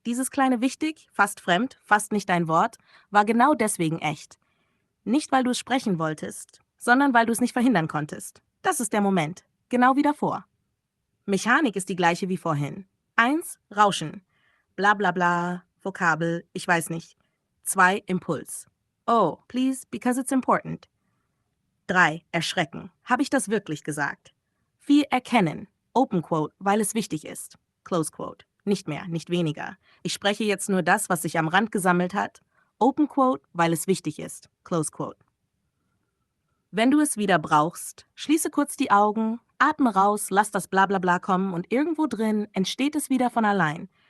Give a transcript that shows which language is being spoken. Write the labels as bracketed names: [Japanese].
[German] Dieses kleine wichtig, fast fremd, fast nicht dein Wort, war genau deswegen echt. Nicht, weil du es sprechen wolltest, sondern weil du es nicht verhindern konntest. Das ist der Moment. Genau wie davor. Mechanik ist die gleiche wie vorhin. 1, Rauschen. Bla bla bla, Vokabel, ich weiß nicht. 2, Impuls. [English] Oh, please, because it's important. [German] 3, Erschrecken. Habe ich das wirklich gesagt? 4, Erkennen. [English] Open Quote, [German] weil es wichtig ist. [English] Close Quote. [German] Nicht mehr, nicht weniger. Ich spreche jetzt nur das, was sich am Rand gesammelt hat. [English] Open Quote, [German] weil es wichtig ist. [English] Close Quote. [German] Wenn du es wieder brauchst, schließe kurz die Augen, atme raus, lass das Blablabla kommen und irgendwo drin entsteht es wieder von allein.